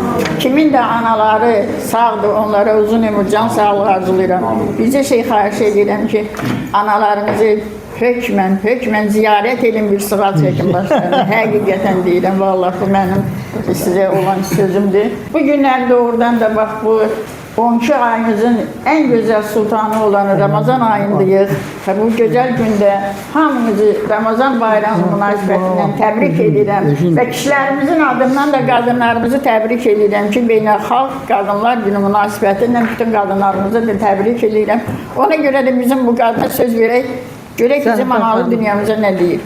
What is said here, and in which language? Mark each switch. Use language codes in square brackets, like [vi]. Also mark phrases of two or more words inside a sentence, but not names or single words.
[az] Kimin də anaları sağdır, onlara uzun ömür, can sağlığı arzulayıram. Bircə şey xahiş edirəm ki, analarınızı hökmən ziyarət edin, bir sığal çəkin başlarına. Həqiqətən deyirəm, vallahi bu mənim sizə olan sözümdür. Bu günlər doğrudan da bax bu 12 ayımızın [tr] en güzel sultanı [az] olan Ramazan ayındayız. [tr] Bu güzel günde [az] hamımızı Ramazan bayramı münasibətindən təbrik edirəm və kişilərimizin adından da qadınlarımızı təbrik edirəm ki, Beynəlxalq Qadınlar Günü münasibətindən bütün qadınlarımızı da təbrik edirəm. Ona görə də bizim bu qadına söz verək, görək bizim analı dünyamıza nə deyir.